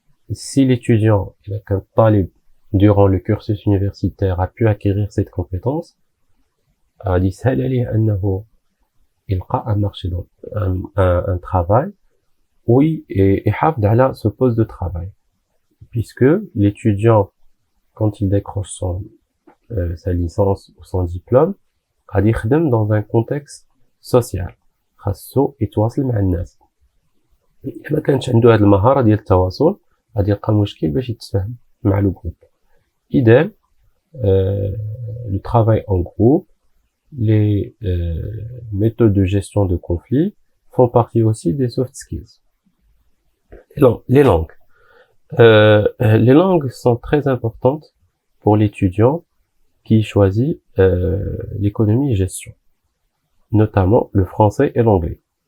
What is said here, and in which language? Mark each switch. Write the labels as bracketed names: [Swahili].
[French] Si l'étudiant, durant le cursus universitaire, a pu acquérir cette compétence, il aura un travail, oui, et [Arabic] يحافظ على [French] ce poste de travail. Puisque l'étudiant, quand il décroche sa licence ou son diplôme, [Arabic] غادي يخدم [French] dans un contexte social. [Arabic] خاصو يتواصل مع الناس. إلا ما كانش عنده هاد المهارة ديال التواصل, غادي يلقى مشكل باش يتفاهم مع [French] لو groupe. Idem, le travail en groupe, les méthodes de gestion de conflits font partie aussi des soft skills. Les langues. Les langues sont très importantes pour l'étudiant qui choisit l'économie et gestion, notamment le français et l'anglais.